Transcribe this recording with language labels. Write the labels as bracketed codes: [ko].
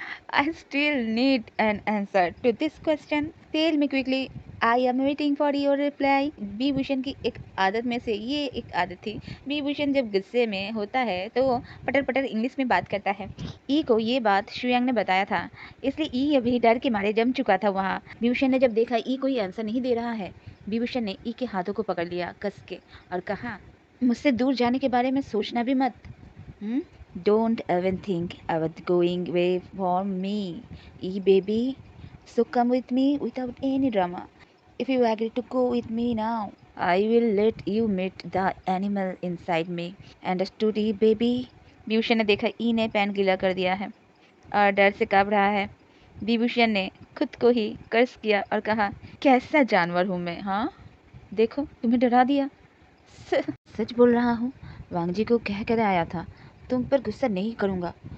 [en] I still need an answer to this question. Tell me quickly. I am waiting for your reply. [hi] Vibhushan की एक आदत में से ये एक आदत थी। विभूषण जब गुस्से में होता है तो पटर पटर इंग्लिश में बात करता है। ई को ये बात शुयांग ने बताया था, इसलिए ई अभी डर के मारे जम चुका था वहाँ। विभूषण ने जब देखा ई कोई आंसर नहीं दे रहा है, विभूषण ने ई के हाथों को पकड़ लिया कस के और कहा, मुझसे दूर जाने के बारे में सोचना भी मत। Hmm? [en] Don't even think about going away from me, baby. So come with me without any drama. If you agree to go with me now, I will let you meet the animal inside me. Understood, baby? [hi] Vibhushan ने देखा ई ने pan गीला कर दिया है और डर से काँप रहा है। विभूषण ने खुद को ही कर्ज किया और कहा, कैसा जानवर हूँ मैं, हाँ? देखो, तुम्हें डरा दिया। सच बोल रहा हूँ, वांगजी को कह कर आया था तुम पर गुस्सा नहीं करूँगा।